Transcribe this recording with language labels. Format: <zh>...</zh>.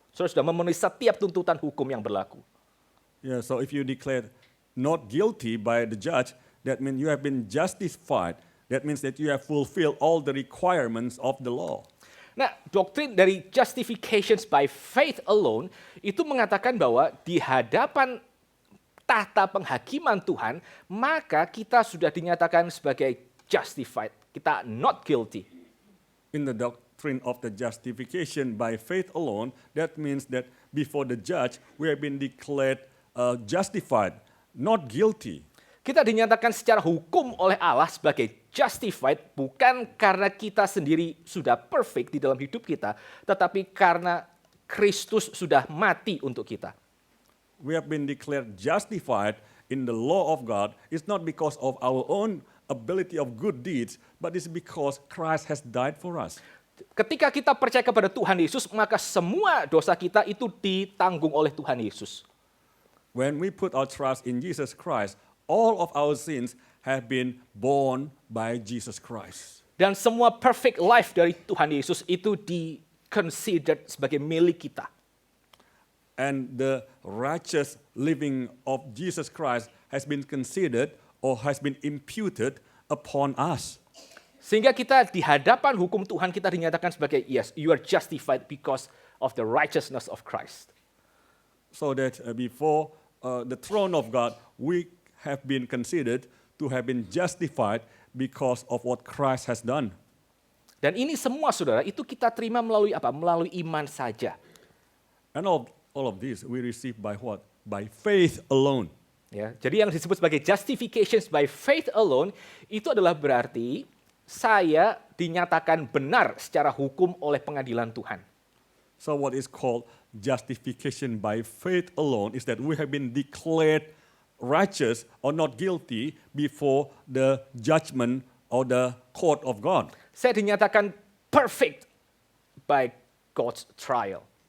<id>Saudara sudah memenuhi setiap tuntutan hukum yang berlaku.</id> <en>Yeah, so if you declare not guilty by the judge, that means you have been justified. That means that you have fulfilled all the requirements of the law.</en> <id>Nah, doktrin dari justifications by faith alone itu mengatakan bahwa di hadapan tahta penghakiman Tuhan, maka kita sudah dinyatakan sebagai justified.</id> <en>Kita not guilty. In the doctrine of the justification by faith alone, that means that before the judge, we have been declared justified, not guilty.</en> <id>Kita dinyatakan secara hukum oleh Allah sebagai justified bukan karena kita sendiri sudah perfect di dalam hidup kita, tetapi karena Kristus sudah mati untuk kita.</id> <en>We have been declared justified in the law of God. It's not because of our own ability of good deeds, but it's because Christ has died for us.</en> <id>Ketika kita percaya kepada Tuhan Yesus, maka semua dosa kita itu ditanggung oleh Tuhan Yesus.</id> <en>When we put our trust in Jesus Christ, all of our sins have been borne by Jesus Christ.</en> <id>Dan semua perfect life dari Tuhan Yesus itu di-considered sebagai milik kita.</id> <en>And the righteous living of Jesus Christ has been considered or has been imputed upon us.</en> <id>Sehingga kita di hadapan hukum Tuhan kita dinyatakan sebagai</id> <en>yes, you are justified because of the righteousness of Christ. So that before the throne of God, we have been considered to have been justified because of what Christ has done.</en> <id>Dan ini semua saudara, itu kita terima melalui apa? Melalui iman saja.</id> <en>And all of this we receive by what? By faith alone.</en> <id>Ya, jadi yang disebut sebagai justification by faith alone, itu adalah berarti saya dinyatakan benar secara hukum oleh pengadilan Tuhan.</id> <en>So what is called justification by faith alone is that we have been declared righteous or not guilty before the judgment or the court of God.</en> <id>Saya dinyatakan perfect</id> <en>by God's trial.</en>